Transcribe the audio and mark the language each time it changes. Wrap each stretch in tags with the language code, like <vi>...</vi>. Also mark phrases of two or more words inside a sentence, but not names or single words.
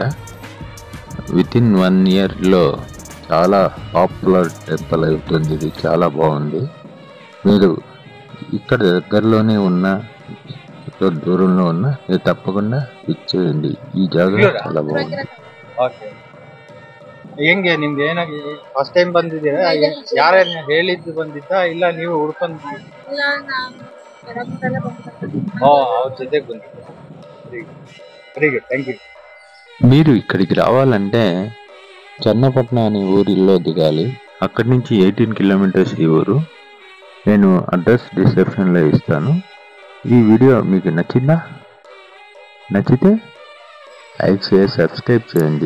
<en>within 1 year</en> <te>లో చాలా పాపులర్ టెంపుల్ అవుతుంది. ఇది చాలా బాగుంది. మీరు ఇక్కడ దగ్గరలోనే ఉన్న, దూరంలో ఉన్న, మీరు తప్పకుండా ఇచ్చేయండి. ఈ జాగా చాలా బాగుంది.</te> <kn>ಓಕೆ, ಹೆಂಗೆ ನಿಮ್ಗೆ ಏನಾಗಿ</kn> <en>first time</en> <kn>ಬಂದಿದ್ದೀರಾ? ಯಾರೇನ ಹೇಳಿದ್ದು ಬಂದಿದ್ದಾ ಇಲ್ಲ ನೀವು ಹುಡ್ಕೊಂಡು? ಅವ್ರ ಜೊತೆಗೆ ಬಂದಿದ್ದೀರಾ?</kn> <en>very good, thank you.</en> <te>మీరు ఇక్కడికి రావాలంటే చన్నపట్నం అనే ఊరిలో దిగాలి. అక్కడి నుంచి 18 kilometers ఈ ఊరు. నేను</te> <en>address description</en> <te>ఇస్తాను. ఈ వీడియో మీకు నచ్చిందా? నచ్చితే</te> <en>like, share, subscribe</en> <te>చేయండి.</te>